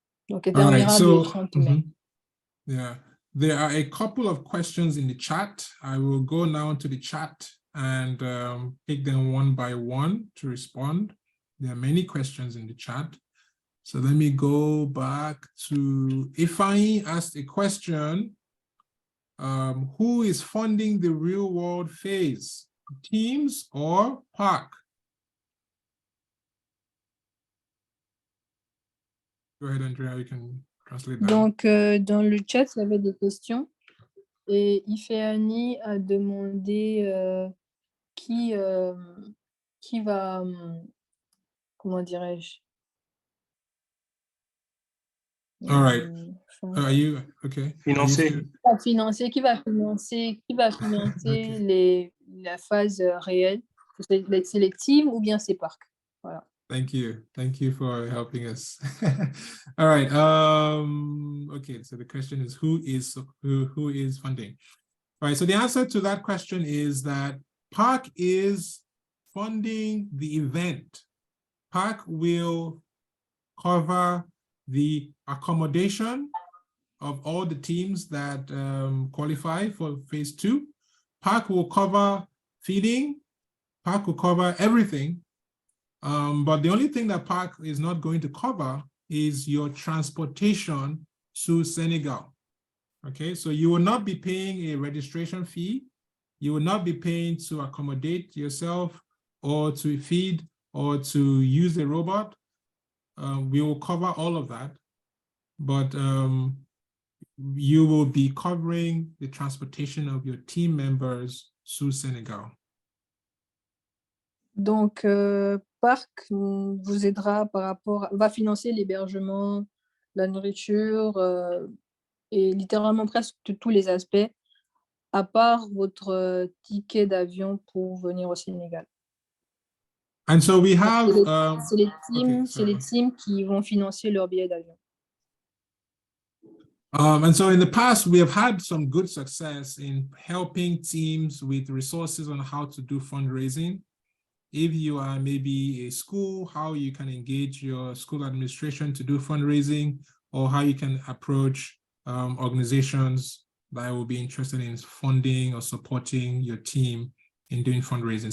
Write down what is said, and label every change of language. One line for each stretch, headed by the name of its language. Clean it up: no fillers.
French: Donc elle terminera le 30 mai.
English: Yeah. There are a couple of questions in the chat. I will go now to the chat and pick them one by one to respond. There are many questions in the chat. So let me go back to Ifeanyi asked a question. Who is funding the real world phase? Teams or PAC? Go ahead, Andrea, you can translate that.
French: Donc, dans le chat, il y avait des questions. Et Ifeanyi a demandé qui va, comment dirais-je?
English: All right. Are you okay?
French: Financer. Qui va financer
English: Okay.
French: la phase réelle? C'est les teams ou bien c'est parcs? Voilà.
English: Thank you for helping us. All right. Okay, so the question is who is funding? All right, so the answer to that question is that PAC is funding the event. PAC will cover the accommodation of all the teams that qualify for phase 2. PAC will cover feeding. PAC will cover everything But the only thing that Park is not going to cover is your transportation to Senegal. Okay, so you will not be paying a registration fee. You will not be paying to accommodate yourself or to feed or to use a robot. We will cover all of that, but you will be covering the transportation of your team members to Senegal.
French: Donc, Parc vous aidera par rapport, va financer l'hébergement, la nourriture et littéralement presque tous les aspects, à part votre ticket d'avion pour venir au Sénégal.
English: And so we have
French: C'est les
English: okay,
French: teams qui vont financer leur billet d'avion.
English: And so in the past, we have had some good success in helping teams with resources on how to do fundraising. If you are maybe a school, how you can engage your school administration to do fundraising, or how you can approach organizations that will be interested in funding or supporting your team in doing fundraising.